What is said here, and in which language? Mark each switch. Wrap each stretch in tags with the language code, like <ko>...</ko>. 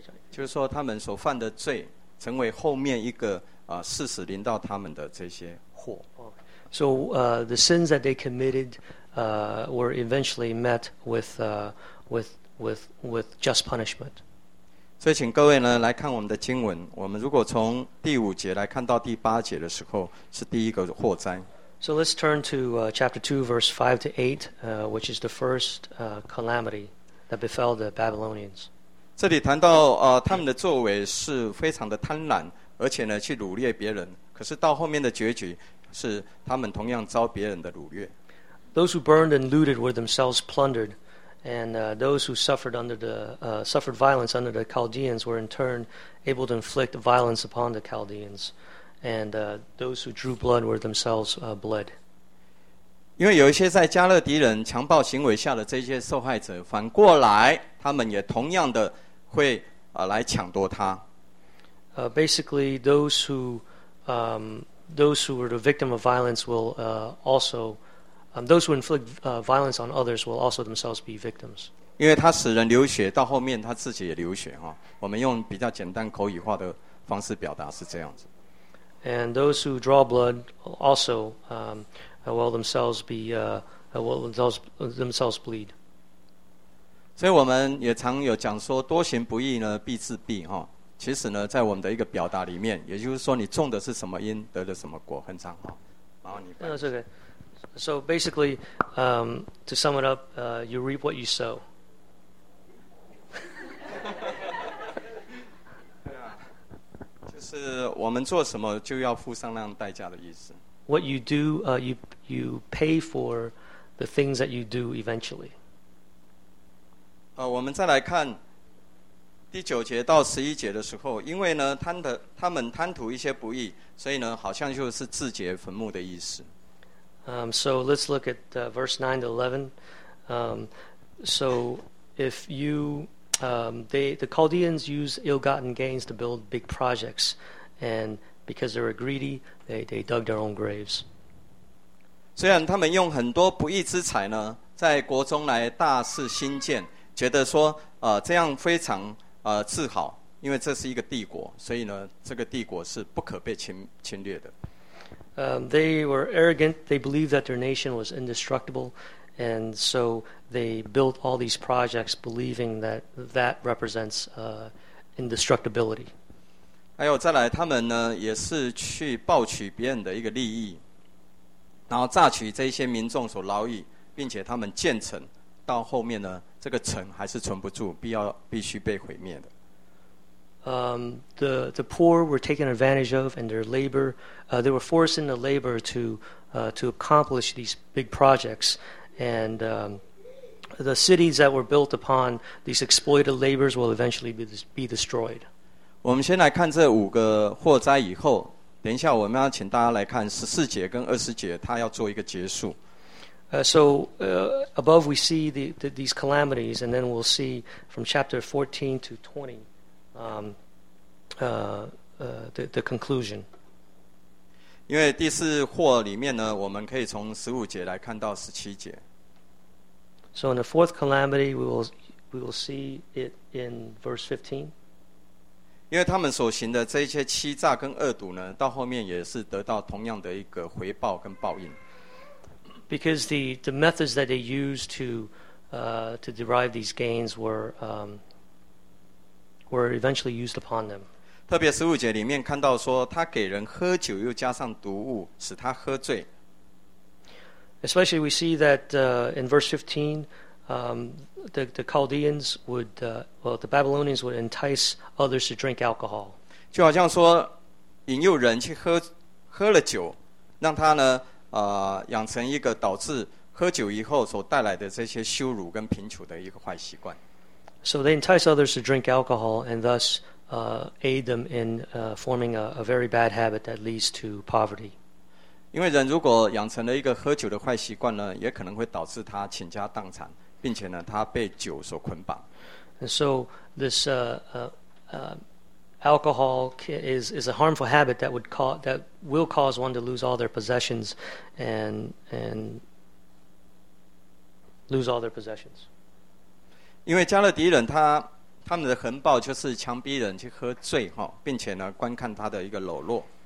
<zh>就是说他们所犯的罪，成为后面一个事实临到他们的这些祸。</zh> <en>So, the sins that they committed, were eventually met with just punishment.</en> <zh>所以请各位呢来看我们的经文，我们如果从第五节来看到第八节的时候，是第一个祸灾。</zh> <en>So let's turn to chapter 2, verse 5 to 8, which is the first calamity that befell the Babylonians.</en> <zh>这里谈到他们的作为是非常的贪婪，而且呢去掳掠别人，可是到后面的结局是他们同样遭别人的掳掠。</zh> <en>Those who burned and looted were themselves plundered, and those who suffered under the suffered violence under the Chaldeans were in turn able to inflict violence upon the Chaldeans, and those who drew blood were themselves bled.</en> <zh>因为有一些在加勒底人强暴行为下的这些受害者，反过来他们也同样的会来抢夺他。</zh> <en>Basically, those who were the victim of violence will also those who inflict violence on others will also themselves be victims.</en> <zh>因为他使人流血，到后面他自己也流血哈。我们用比较简单口语化的方式表达是这样子。</zh> <en>And those who draw blood also will themselves bleed.</en> <zh>所以我们也常有讲说，多行不义呢，必自毙哈。其实呢，在我们的一个表达里面，也就是说，你种的是什么因，得的什么果，很常哈。麻烦你。</zh> <en>No, it's okay. So basically, to sum it up, you reap what you sow. Yeah.</en> <zh>就是我们做什么就要付上那样代价的意思。</zh> <en>What you do, you pay for the things that you do eventually.</en> <zh>我们再来看第九节到十一节的时候，因为呢他们贪图一些不义，所以呢好像就是自掘坟墓的意思。</zh> <en>So let's look at verse 9 to 11. So if you the Chaldeans use ill-gotten gains to build big projects, and because they were greedy, they dug their own graves.</en> <zh>虽然他们用很多不义之财呢，在国中来大肆兴建，觉得说这样非常自豪，因为这是一个帝国，所以呢这个帝国是不可被侵略的。</zh> <en>They were arrogant. They believed that their nation was indestructible, and so they built all these projects, believing that that represents indestructibility.</en> <zh>还有再来，他们呢也是去盗取别人的一个利益，然后榨取这些民众所劳役，并且他们建城，到后面呢，这个城还是存不住，必须被毁灭的。</zh> <en>The poor were taken advantage of, and their labor, they were forced into labor to accomplish these big projects, and the cities that were built upon these exploited labors will eventually be destroyed.</en> <zh>我们先来看这五个祸灾以后，等一下我们要请大家来看十四节跟二十节，他要做一个结束。</zh> <en>Above we see these calamities, and then we'll see from chapter 14 to 20, the conclusion.</en> <zh>因为第四祸里面呢，我们可以从十五节来看到十七节。</zh> <en>So in the fourth calamity, we will see it in verse 15.</en> <zh>因为他们所行的这些欺诈跟恶毒呢，到后面也是得到同样的一个回报跟报应。</zh> <en>Because the methods that they used to derive these gains were eventually used upon them.</en> <zh>特别十五节里面看到说，他给人喝酒又加上毒物，使他喝醉。</zh> <en>Especially we see that in verse 15,the Chaldeans would, well, the Babylonians would entice others to drink alcohol.</en> <zh>就好像说，引诱人去喝了酒，让他呢，养成一个导致喝酒以后所带来的这些羞辱跟贫穷的一个坏习惯。</zh> <en>So they entice others to drink alcohol, and thus aid them in forming a very bad habit that leads to poverty.</en> <zh>因为人如果养成了一个喝酒的坏习惯呢，也可能会导致他倾家荡产，并且呢，他被酒所捆绑。</zh> <en>And so this alcohol is a harmful habit that would cause that will cause one to lose all their possessions and lose all their possessions.</en> <zh>因为加勒底人他们的横暴就是强逼人去喝醉哈，并且呢，观看他的一个裸露。</zh>